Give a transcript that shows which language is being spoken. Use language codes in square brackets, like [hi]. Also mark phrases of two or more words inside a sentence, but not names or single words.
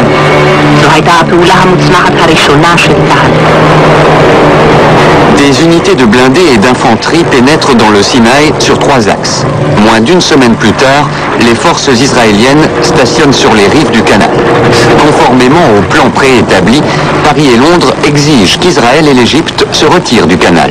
[he] זו הייתה הפעולה המוצלחת הראשונה של צה"ל. [fr] Des unités de blindés et d'infanterie pénètrent dans le Sinaï sur 3 axes. Moins d'une semaine plus tard, les forces israéliennes stationnent sur les rives du canal. Conformément au plan préétabli, Paris et Londres exigent qu'Israël et l'Égypte se retirent du canal.